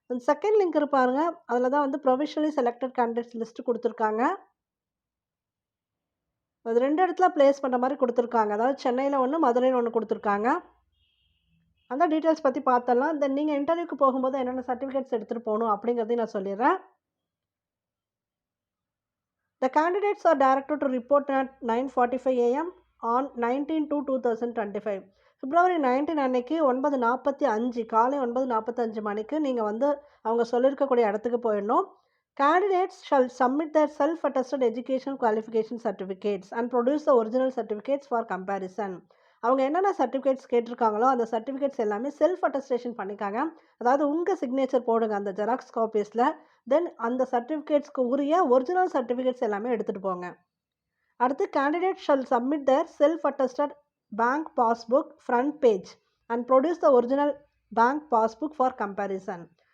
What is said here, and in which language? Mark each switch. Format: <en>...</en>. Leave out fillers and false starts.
<ta>Second link இருப்பாருங்க, அதில் தான் வந்து ப்ரொவிஷனலி செலக்டட் கேண்டிடேட்ஸ் லிஸ்ட்டு கொடுத்துருக்காங்க. அது 2 இடத்துல பிளேஸ் பண்ணுற மாதிரி கொடுத்துருக்காங்க. அதாவது சென்னையில் ஒன்று, மதுரையில் ஒன்று கொடுத்துருக்காங்க. அந்த டீட்டெயில்ஸ் பற்றி பார்த்தரலாம். தென் நீங்கள் இன்டர்வியூக்கு போகும்போது என்னென்ன சர்டிஃபிகேட்ஸ் எடுத்துகிட்டு போகணும் அப்படிங்கிறதையும் நான் சொல்லிடுறேன்.</ta> <en>The candidates are directed to report at 9:45 AM on 19/2/2025.</en> <ta>பிப்ரவரி 19 அன்னைக்கு 9:45 காலை 9:45 மணிக்கு நீங்கள் வந்து அவங்க சொல்லியிருக்கக்கூடிய இடத்துக்கு போயிடணும்.</ta> <en>Candidates shall submit their self-attested education qualification certificates and produce the original certificates for comparison.</en> <ta>அவங்க என்னென்ன சர்டிஃபிகேட்ஸ் கேட்டிருக்காங்களோ அந்த சர்டிஃபிகேட்ஸ் எல்லாமே செல்ஃப் அட்டஸ்டேஷன் பண்ணிக்காங்க. அதாவது உங்கள் சிக்னேச்சர் போடுங்க அந்த ஜெராக்ஸ் காப்பீஸில். தென் அந்த சர்டிஃபிகேட்ஸ்க்கு உரிய ஒரிஜினல் சர்டிஃபிகேட்ஸ் எல்லாமே எடுத்துகிட்டு போங்க.</ta> <en>அடுத்து candidate shall submit their self attested bank passbook front page and produce the original bank passbook for comparison.</en>